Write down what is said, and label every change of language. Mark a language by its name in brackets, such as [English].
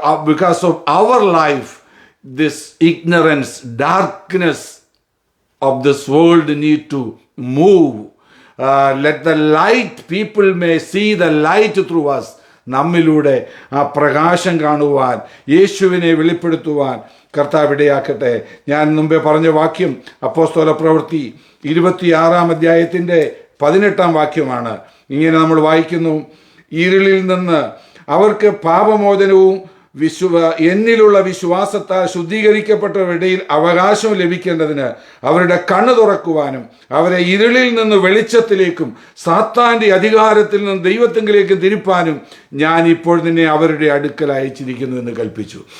[English] Because of our life this ignorance, darkness of this world need to move. Let the light, people may see the light through us. [Malayalam] നമ്മിലൂടെ ആ പ്രകാശം കാണുവാൻ, യേശുവിനെ വെളിപ്പെടുത്തുവാൻ കർത്താവ് ഇടയാക്കട്ടെ. ഞാൻ മുമ്പേ പറഞ്ഞ വാക്യം അപ്പോസ്തല പ്രവൃത്തി 26 അധ്യായത്തിൻ്റെ 18 വാക്യമാണ്. ഇങ്ങനെ നമ്മൾ വായിക്കുന്നു, ഇരുളിൽ നിന്ന് അവർക്ക് പാപമോചനവും എന്നിലുള്ള വിശ്വാസത്താൽ ശുദ്ധീകരിക്കപ്പെട്ടവരുടെയിൽ അവകാശം ലഭിക്കേണ്ടതിന് അവരുടെ കണ്ണ് തുറക്കുവാനും അവരെ ഇരുളിൽ നിന്ന് വെളിച്ചത്തിലേക്കും സാത്താന്റെ അധികാരത്തിൽ നിന്ന് ദൈവത്തിങ്കിലേക്കും തിരിപ്പാനും ഞാൻ ഇപ്പോൾ നിന്നെ അവരുടെ അടുക്കൽ അയച്ചിരിക്കുന്നു എന്ന് കൽപ്പിച്ചു.